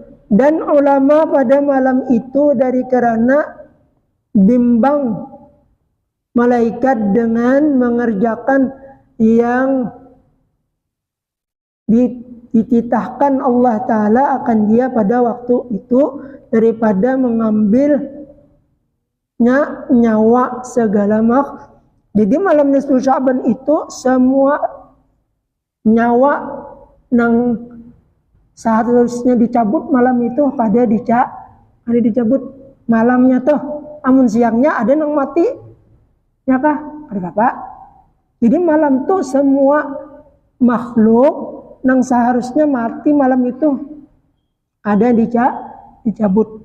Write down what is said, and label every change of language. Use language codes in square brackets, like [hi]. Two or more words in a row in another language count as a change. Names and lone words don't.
[id] Dan ulama pada malam itu dari karena bimbang malaikat dengan mengerjakan yang dititahkan Allah Ta'ala akan dia pada waktu itu, daripada mengambilnya nyawa segala makhluk. [bjn] Jadi malam nisfu Sya'ban itu semua nyawa nang seharusnya dicabut malam itu pada dicabut malamnya tuh. Amun siangnya ada nang mati, ya kah? [id] Ada bapak. [bjn] Jadi malam tuh semua makhluk nang seharusnya mati malam itu ada dicabut.